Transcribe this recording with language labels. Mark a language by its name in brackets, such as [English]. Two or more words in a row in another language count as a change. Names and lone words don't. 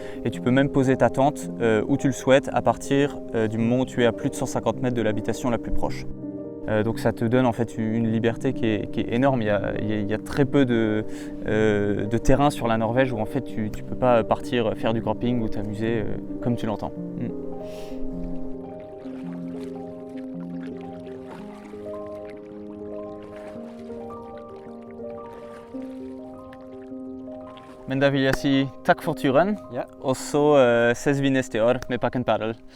[French] Et tu peux même poser ta tente où tu le souhaites à partir du moment où tu es à plus de 150 mètres de l'habitation la plus proche. Donc ça te donne en fait une liberté qui est énorme. Il y a très peu de terrain sur la Norvège où en fait tu peux pas partir faire du camping ou t'amuser comme tu l'entends. [Norwegian] Men da vil jeg si takk for turen, Ja. og så ses vi neste år med Pack and Paddle.